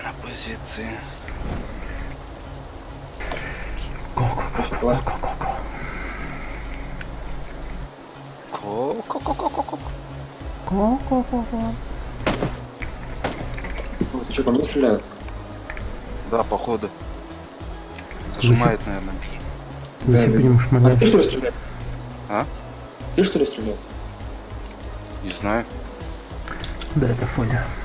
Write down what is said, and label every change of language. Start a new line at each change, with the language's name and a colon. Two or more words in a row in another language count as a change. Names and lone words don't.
Russian: позиции. Го-го-го-го-го-го-го. Ко-ко-ко-ко-ко-ко. Го-го-го-го. Ты что, по мне стреляют? Да, походу. Зажимает, наверное. Ты еще по нему А шмаляешь. ты что ли стрелял? А? Ты что ли стрелял? Не знаю. Да, это Фоня.